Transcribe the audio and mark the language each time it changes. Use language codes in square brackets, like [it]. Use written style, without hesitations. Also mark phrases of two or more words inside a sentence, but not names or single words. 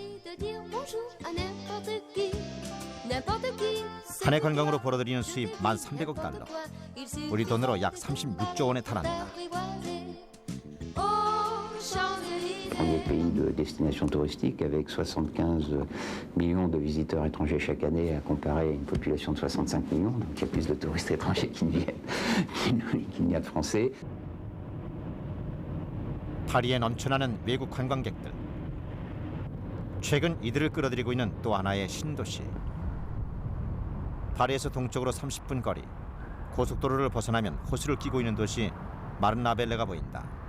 [ko] 한 해 관광으로 벌어들이는 수입 1,300억 달러. 우리 돈으로 약 36조 원에 달한다. [fr] Premier pays de destination touristique avec 75 millions de visiteurs étrangers chaque année à comparer à une population de 65 millions. Donc il y a plus de touristes étrangers qui n'y a de Français. [ko] 파리에 넘쳐나는 외국 관광객들. 최근 이들을 끌어들이고 있는 또 하나의 신도시. 파리에서 동쪽으로 30분 거리. 고속도로를 벗어나면 호수를 끼고 있는 도시 마른라벨레가 보인다.